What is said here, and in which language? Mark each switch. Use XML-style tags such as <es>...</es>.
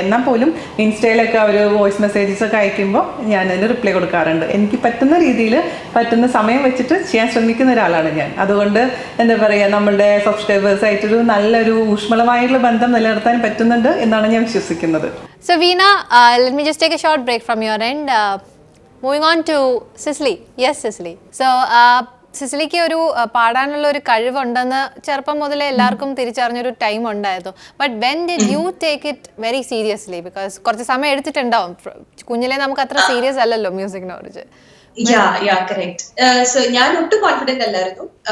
<ml>എന്നാൽ പോലും ഇൻസ്റ്റയിലൊക്കെ അവർ voice messages ഒക്കെ അയക്കുമ്പോൾ ഞാൻ അതിന് റിപ്ലൈ കൊടുക്കാറുണ്ട്. എനിക്ക് പറ്റുന്ന രീതിയിൽ പറ്റുന്ന സമയം വെച്ചിട്ട് ചെയ്യാൻ ശ്രമിക്കുന്ന ഒരാളാണ് ഞാൻ. അതുകൊണ്ട് എന്താ പറയുക, നമ്മളുടെ സബ്സ്ക്രൈബേഴ്സായിട്ടൊരു നല്ലൊരു ഊഷ്മളമായിട്ടുള്ള ബന്ധം നിലനിർത്താൻ പറ്റുന്നുണ്ട് എന്നാണ് ഞാൻ വിശ്വസിക്കുന്നത്.</ml> <en>So Veena, let me just take a short break from your end. Moving on to Cicely. Yes, Cicely.</en> <ml>So സിസിലിക്ക് ഒരു പാടാനുള്ള ഒരു കഴിവുണ്ടെന്ന് ചെറുപ്പം മുതലേ എല്ലാവർക്കും തിരിച്ചറിഞ്ഞൊരു ടൈം ഉണ്ടായിരുന്നു.</ml> <en>But when did you take it very seriously?</en> <ml>Because കുറച്ച് സമയം എടുത്തിട്ടുണ്ടാവും. കുഞ്ഞിലെ നമുക്ക് അത്ര സീരിയസ് അല്ലല്ലോ മ്യൂസിക്കിനോട്. കറക്റ്റ്. സോ ഞാൻ ഒട്ടും കോൺഫിഡന്റ് അല്ലായിരുന്നു.</ml>